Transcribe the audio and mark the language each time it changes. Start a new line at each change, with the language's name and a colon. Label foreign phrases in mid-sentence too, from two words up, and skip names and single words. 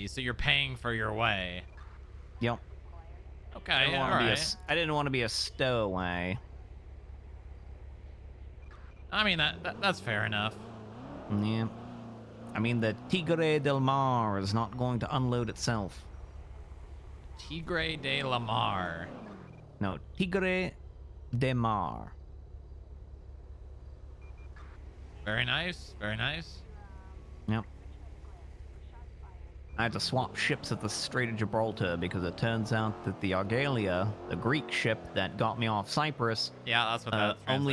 English: So you're paying for your way. Yep. Okay, I didn't all want to be right. I didn't want to be a stowaway. I mean, that's fair enough. Yeah. I mean, the Tigre del Mar is not going to unload itself. Tigre de la Mar. No, Tigre de Mar. Very nice, very nice. Yep. I had to swap ships at the Strait of Gibraltar because it turns out that the Argalia, the Greek ship that got me off Cyprus, Yeah, that's what that only